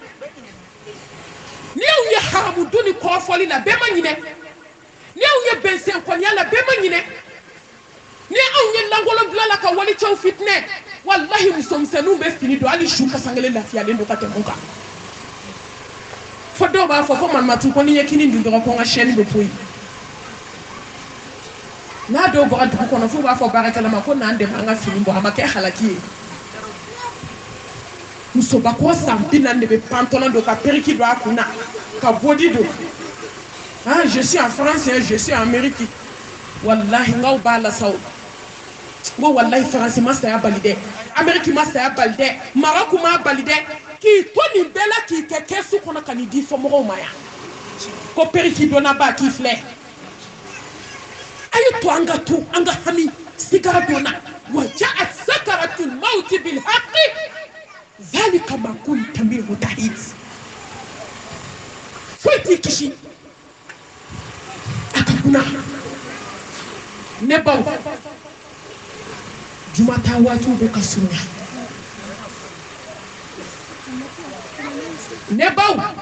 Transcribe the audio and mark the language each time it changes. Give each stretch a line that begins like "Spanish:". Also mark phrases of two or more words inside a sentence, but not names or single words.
Bambara: ni y'aw ye haramu dun ni kɔrɔfɔli la bɛɛ ma ɲinɛ ni y'aw ye bɛnsɛnkɔniya la bɛɛ ma ɲinɛ ni aw ye langolon bila la ka walicɛw fitinɛ wallahi musomisɛnninw bɛ fini don hali su kasankelen lafiyalen don ka tɛmɛ u kan fo dɔw b'a fɔ ko malimatu ko ni ye kini dun dɔrɔn ko n ka chaîne bɛ poyi n'a dɔw bɔra dugu kɔnɔ f'u b'a fɔ baarakɛla ma ko n'an dɛmɛ an ka fini bɔ a ma kɛ halaki ye musobakɔ san 40 de bɛ pantalon don ka periki don a kun na ka body don ah
French: je suis en France je suis en Amérique
Bambara: wallahi ngaw b'a la sa o n ko wallahi France ma saya bali dɛ Amérique ma saya bali dɛ Maroc ma bali dɛ k'i to nin bɛɛ la k'i kɛ kɛsu kɔnɔ ka nin di fɔ mɔgɔw ma yan ko periki donna ba k'i filɛ a ye to an ka to an ka hami sigara donna
Arabic: وجاءت سكرة الموت بالحق ذلك ما كنت منه تحيد
Bambara: foyi t'i kisi a ka kunna ne baw juma ta waatiw bɛ ka surunya ne baw